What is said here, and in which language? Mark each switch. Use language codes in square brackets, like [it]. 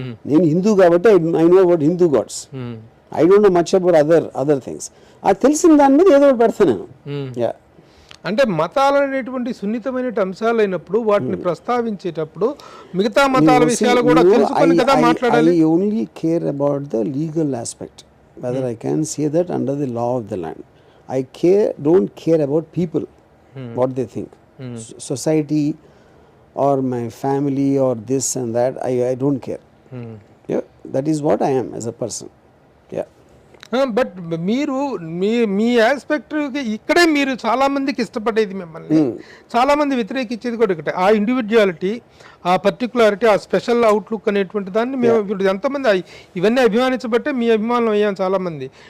[te] నేను హిందూ కాబట్టి [en] I know about Hindu gods, I don't know much about other things. [te] అది తెలిసిన దాని మీద ఏదో ఒకటి పెడతాను నేను. అంటే మతాలు అనేటువంటి సున్నితమైన అంశాలు అయినప్పుడు వాటిని ప్రస్తావించేటప్పుడు మిగతా మతాల విషయాలు కూడా తెలుసుకొని కదా మాట్లాడాలి. [en] I only care about the legal aspect, whether I can say that under the law of the land. I don't care about people, what they think, society or my family or this and that. I don't care. Yeah, that is what I am as a person. Yeah. [te] But మీరు మీ aspect ఇక్కడే మీరు చాలా మందికి ఇష్టపడేది, మిమ్మల్ని చాలా మంది వ్యతిరేకించేది కూడా ఒకటే, ఆ ఇండివిజువాలిటీ, ఆ పర్టికులారిటీ, ఆ స్పెషల్ అవుట్లుక్ అనేటువంటి దాన్ని మేము ఇప్పుడు ఎంతమంది ఇవన్నీ అభిమానించబట్టే మీ అభిమానం అయ్యాం చాలా మంది.